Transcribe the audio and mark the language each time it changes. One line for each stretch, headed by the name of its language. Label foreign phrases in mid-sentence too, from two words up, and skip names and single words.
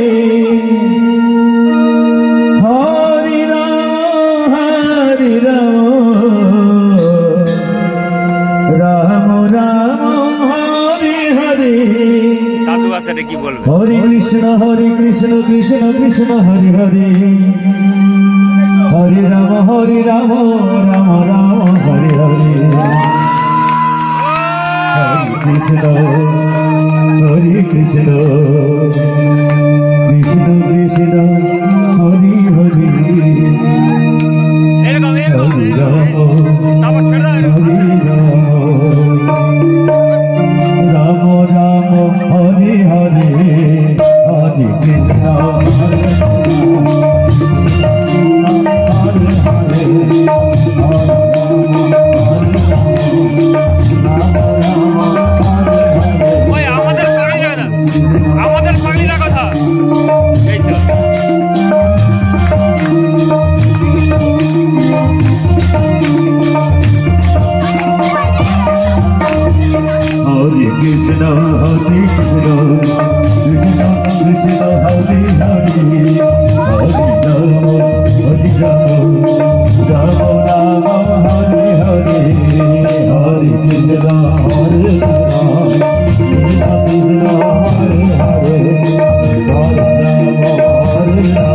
Sanskrit: Hare Rama Rama Rama Hare Hare
Bangla: দাদু আছে রে কি বলবে
Sanskrit: Hare Krishna Krishna Krishna Hare Hare Hare Rama Rama Rama Hare Hare Krishna, Hare Krishna, Krishna Krishna, Hare Hare,
Bangla: এরকম
Sanskrit: Hare
Bangla: এরকম
Sanskrit: Rama,
Bangla: তারপর ছেড়ে দাও
Sanskrit: Hare Rama, Rama Rama, Hare Hare, Hare Krishna, Hare
Bangla: ওই আমাদের পাগলিরা না আমাদের পাগলিরা কথা এই তো
Sanskrit: Hare Krishna, Hare Krishna, Krishna Krishna, Hare Hare, Hare Rama, Hare Rama, Rama Rama, Hare Hare, Hare Krishna, Hare Krishna, Krishna Krishna, Hare Hare, Hare Rama, Hare